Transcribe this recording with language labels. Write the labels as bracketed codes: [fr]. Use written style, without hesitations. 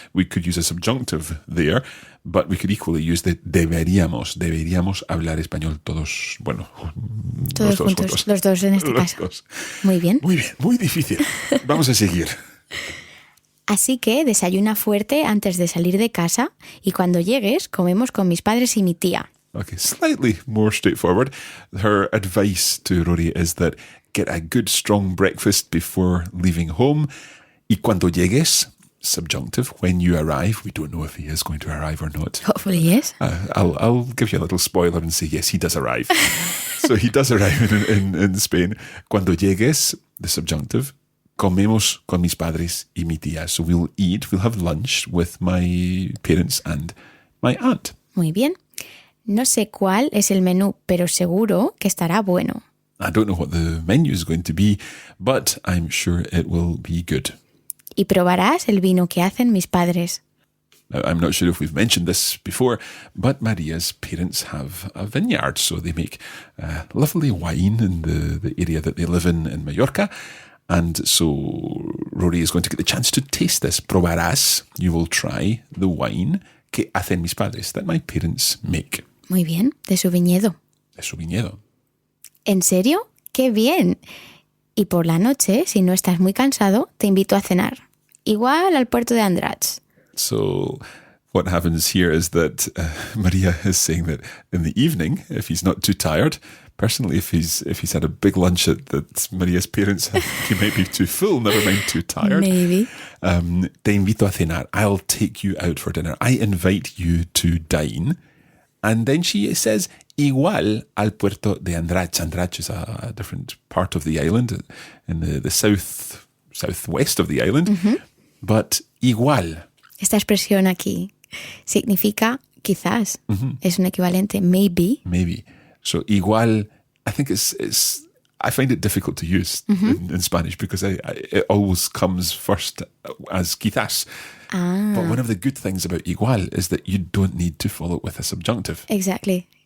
[en] We could use a subjunctive there, but we could equally use the deberíamos. [es] Deberíamos hablar español todos, bueno, todos juntos. Los dos en este caso. Dos. Muy bien. Muy bien, muy difícil. Vamos a seguir. Así que desayuna fuerte antes de salir de casa y cuando llegues comemos con mis padres y mi tía. [en] Okay, slightly more straightforward. Her advice to Rory is that get a good strong breakfast before leaving home. [es] Y cuando llegues, [en] subjunctive, when you arrive, we don't know if he is going to arrive or not. Hopefully yes. I'll give you a little spoiler and say, yes, he does arrive. So he does arrive in Spain. [es] Cuando llegues, [en] the subjunctive, [es] comemos con mis padres y mi tía. [en] So we'll have lunch with my parents and my aunt. [es] Muy bien. No sé cuál es el menú, pero seguro que estará bueno. [en] I don't know what the menu is going to be, but I'm sure it will be good. [es] Y probarás el vino que hacen mis padres. [en] Now, I'm not sure if we've mentioned this before, but Maria's parents have a vineyard, so they make lovely wine in the area that they live in Mallorca. And so Rory is going to get the chance to taste this. [es] Probarás, [en] you will try the wine [es] que hacen mis padres, [en] that my parents make. [es] Muy bien, de su viñedo. De su viñedo. ¿En serio? ¡Qué bien! Y por la noche, si no estás muy cansado, te invito a cenar. Igual al puerto de Andratx. [en] So what happens here is that Maria is saying that in the evening, if he's not too tired, personally, if he's had a big lunch that Maria's parents have, he might be too full, never mind too tired. Maybe. [es] Te invito a cenar. [en] I'll take you out for dinner. I invite you to dine. And then she says, [es] igual al puerto de Andratx. [en] Andratx is a different part of the island, in the southwest of the island. Mm-hmm. But igual. [es] Esta expresión aquí significa quizás. Mm-hmm. Es un equivalente, maybe. [en] Maybe. So igual, I think I find it difficult to use in Spanish because it always comes first as quizás. Ah. But one of the good things about igual is that you don't need to follow it with a subjunctive. Exactly.